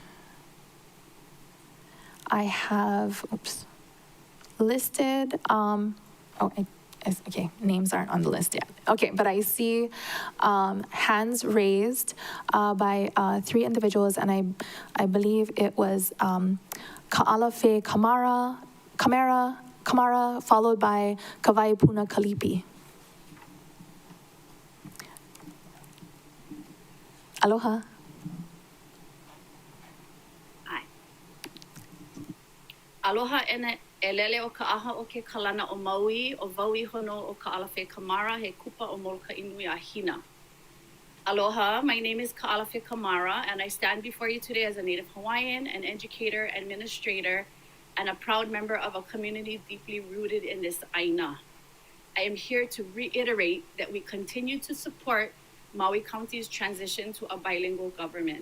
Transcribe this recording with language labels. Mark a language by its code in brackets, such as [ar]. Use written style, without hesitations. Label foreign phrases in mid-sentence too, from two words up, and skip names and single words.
[en] I have, listed, okay, names aren't on the list yet. Okay, but I see hands raised by 3 individuals, and I believe it was Ka'alafe Kamara, followed by Kavaipuna Kalipi. Aloha. Hi. [haw] Aloha ene. E lele o ka aha o ke kalana o Maui, o Waui hono o Ka'alafe Kamara, he kupa o Moloka Inui a Hina. [en] Aloha, my name is Ka'alafe Kamara, and I stand before you today as a Native Hawaiian, an educator, administrator, and a proud member of a community deeply rooted in this ʻāINA. I am here to reiterate that we continue to support Maui County's transition to a bilingual government.